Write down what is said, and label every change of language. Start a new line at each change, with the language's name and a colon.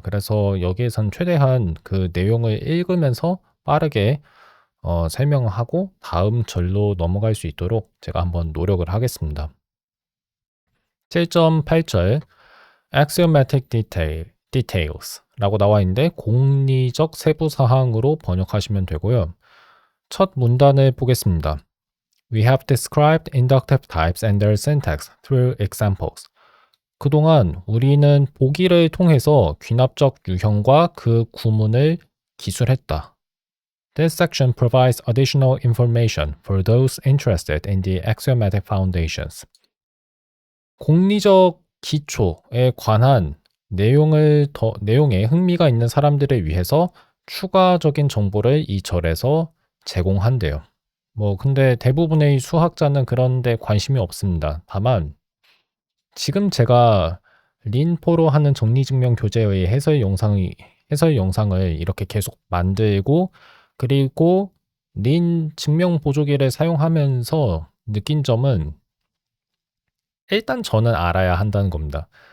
Korean: 그래서 여기에선 최대한 그 내용을 읽으면서 빠르게 설명하고 다음 절로 넘어갈 수 있도록 제가 한번 노력을 하겠습니다. 7.8절 Axiomatic Details 라고 나와 있는데 공리적 세부사항으로 번역하시면 되고요. 첫 문단을 보겠습니다.
English: We have described inductive types and their syntax through examples.
Korean: 그동안 우리는 보기를 통해서 귀납적 유형과 그 구문을 기술했다.
English: This section provides additional information for those interested in the axiomatic foundations.
Korean: 공리적 기초에 관한 내용에 흥미가 있는 사람들을 위해서 추가적인 정보를 이 절에서 제공한대요. 근데 대부분의 수학자는 그런 데 관심이 없습니다. 다만 지금 제가 린포로 하는 정리증명 교재의 해설 영상을 이렇게 계속 만들고 그리고 린 증명 보조기를 사용하면서 느낀 점은 일단 저는 알아야 한다는 겁니다.